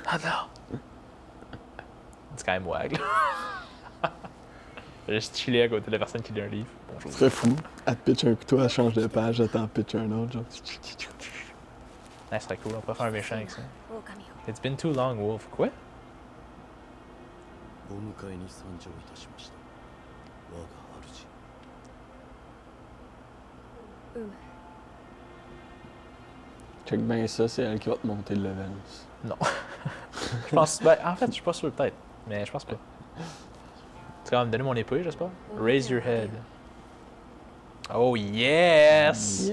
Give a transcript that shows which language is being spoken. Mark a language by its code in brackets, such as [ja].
[fr] Ah non! C'est quand même wag, là. Juste chiller à côté de la personne qui lit un livre. Bonjour. Ce serait fou. Elle te pitch un couteau, elle change de page, elle t'en pitch un autre, genre. Ouais, ce serait cool, on pourrait faire un méchant avec ça. [ja] 狼を [en] It's been too long, Wolf. [fr] Quoi? [ja] お迎えに参上いたしました我が主うむ [fr] Check bien ça, c'est elle qui va te monter le level. Non. Je pense. Ben, en fait, je suis pas sûr, peut-être. Mais je pense pas. Tu vas me donner mon épée, j'espère? [en] Raise your head. Oh yes! On